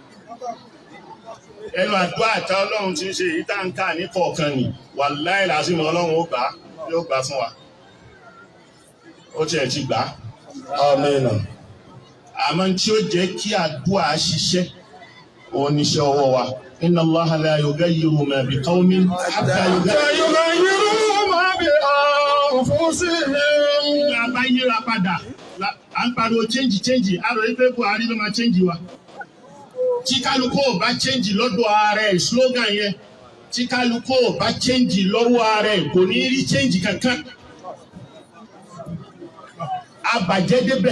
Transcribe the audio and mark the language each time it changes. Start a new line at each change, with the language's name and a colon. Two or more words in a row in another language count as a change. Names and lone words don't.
Yoruba: Ẹnu àdúà tá Ọlọ́run ti ń ṣe èyí tá ń kà ní kọ̀ọ̀kan ni
Arabic: والله العظيم
Yoruba: Ọlọ́run ó gbà yóò gbà fún wa. Ó tiẹ̀ ti gbà. Àmín. Àmọ́ tí ó jẹ́ kí àdúà ṣiṣẹ́ òun níṣẹ́ ọwọ́ wa.
Arabic: إن الله لا يغير ما بقوم حتى يغيروا ما بأنفسهم.
Yoruba: Ìgbà bá yíra padà, à ń pariwo change, àrò ìpé Buhari ló máa change wa. Tí kálukú ò bá change lọ́dọ̀ ààrẹ slogan yẹn, tí kálukú ò bá change lọ́wọ́ ààrẹ kò ní rí change kankan. Àbàjẹ́ débẹ̀.